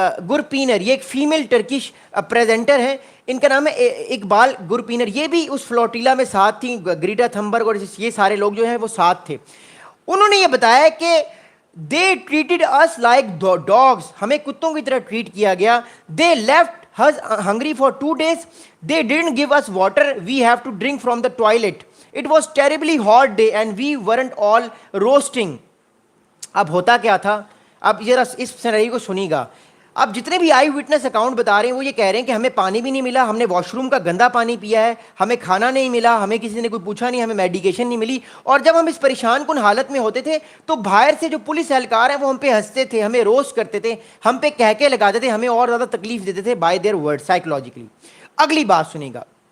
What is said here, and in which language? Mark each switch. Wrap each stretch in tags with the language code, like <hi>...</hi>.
<ur>گرپینر، یہ ایک female Turkish presenter ہیں، ان کا نام ہے اقبال گرپینر، یہ بھی اس فلوٹیلا میں ساتھ تھیں، گریٹا تھمبرگ اور یہ سارے لوگ جو ہیں وہ ساتھ تھے. انہوں نے یہ بتایا کہ</ur> <en>they treated us like dogs،</en> <ur>ہمیں کتوں کی طرح ٹریٹ کیا گیا.</ur> <en>they left us hungry for 2 days، they didn't give us water، we have to drink from the toilet، it was terribly hot day and we weren't all roasting.</en> <ur>اب ہوتا کیا تھا، اب ذرا اس سینریو کو سنیے گا. اب جتنے بھی آئی وٹنس اکاؤنٹ بتا رہے ہیں وہ یہ کہہ رہے ہیں کہ ہمیں پانی بھی نہیں ملا، ہم نے واش روم کا گندا پانی پیا ہے، ہمیں کھانا نہیں ملا، ہمیں کسی نے کوئی پوچھا نہیں، ہمیں میڈیکیشن نہیں ملی، اور جب ہم اس پریشان کن حالت میں ہوتے تھے تو باہر سے جو پولیس اہلکار ہیں وہ ہم پہ ہنستے تھے، ہمیں روسٹ کرتے تھے، ہم پہ کہہ لگاتے تھے، ہمیں اور زیادہ تکلیف دیتے تھے</ur> <en>By their word psychologically.</en> <ur>اگلی بات سنیے گا.</ur>